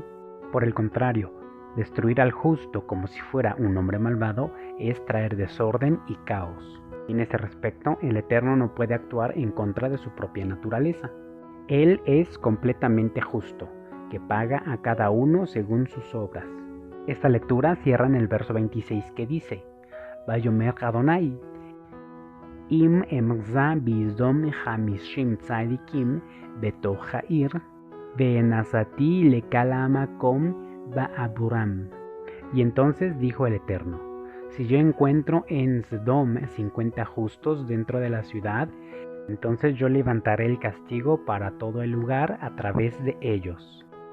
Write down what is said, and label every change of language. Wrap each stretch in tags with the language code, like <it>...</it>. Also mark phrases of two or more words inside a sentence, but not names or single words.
<es>Por el contrario, destruir al justo como si fuera un hombre malvado es traer desorden y caos. En este respecto, el Eterno no puede actuar en contra de su propia naturaleza. Él es completamente justo, que paga a cada uno según sus obras. Esta lectura cierra en el verso 26 que dice:</es> <he>ויאמר אדני, אם אמצא בסדם חמשים צדיקים בתוך העיר, ונשאתי לכל המקום בעבורם.</he> <es>Y entonces dijo el Eterno: si yo encuentro en Sdom 50 justos dentro de la ciudad, entonces yo levantaré el castigo para todo el lugar a través de ellos.</es>